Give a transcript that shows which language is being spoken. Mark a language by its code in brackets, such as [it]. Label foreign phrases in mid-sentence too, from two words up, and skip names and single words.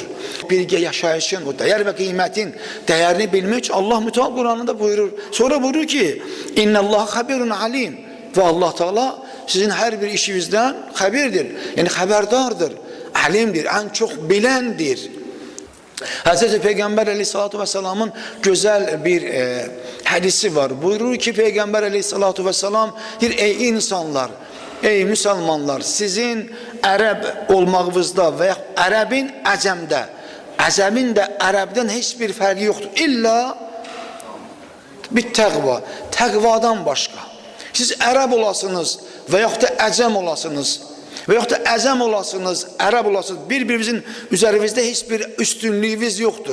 [az] Birgə yaşayışın o dəyər və qiymətin dəyərini bilmək üçün Allah Müteal Qur'anında buyurur. Sonra buyurur ki, [ar] إن الله خبير عليم. [az] Və Allah Teala sizin hər bir işinizdən xəbirdir. Yəni xəbərdardır, alimdir, ən çox biləndir. [tr] Hazreti Peygamber [ar] عليه الصلاة والسلام [tr] güzel bir hadisi var. [az] Buyurur ki Peygamber [ar] عليه الصلاة والسلام [az] deyir, ey insanlar, ey Müslümanlar, sizin Ərəb olmağınızda və Ərəbin Əcəmdə, Əcəmin də Ərəbdən heç bir fərqi yoxdur. İlla bir təqva, təqvadan başqa. Siz Ərəb olasınız və yaxud da Əcəm olasınız və yaxud da Əcəm olasınız, Ərəb olasınız, bir-birimizin üzərimizdə heç bir üstünlüyümüz yoxdur.